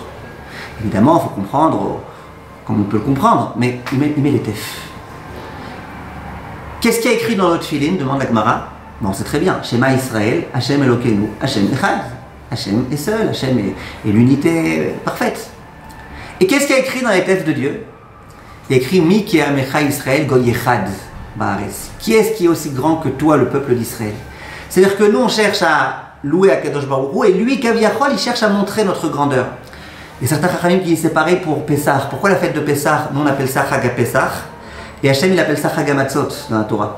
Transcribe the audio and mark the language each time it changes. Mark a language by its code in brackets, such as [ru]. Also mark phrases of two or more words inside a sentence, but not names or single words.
[fr] Évidemment, il faut comprendre, comme on peut le comprendre, mais il met les tef. Qu'est-ce qu'il y a écrit dans notre téphilines, demande la Gemara. Bon, c'est très bien. [he] שמע ישראל השם אלוקינו השם אחד. [fr] Hashem est seul, Hashem est l'unité parfaite. Et qu'est-ce qu'il y a écrit dans les tef de Dieu? Il y a écrit [he] מי כעמך ישראל גוי אחד בארץ. [fr] Qui est-ce qui est aussi grand que toi, le peuple d'Israël? C'est-à-dire que nous, on cherche à louer [he] הקדוש ברוך הוא, [fr] et lui, Kaviachol, il cherche à montrer notre grandeur. Il y a certains Chachamim qui disent c'est pareil pour Pessah. Pourquoi la fête de Pessah? Nous, on appelle ça [he] חג פסח, [fr] et Hachem, il appelle ça [he] חג מצות [fr] dans la Torah.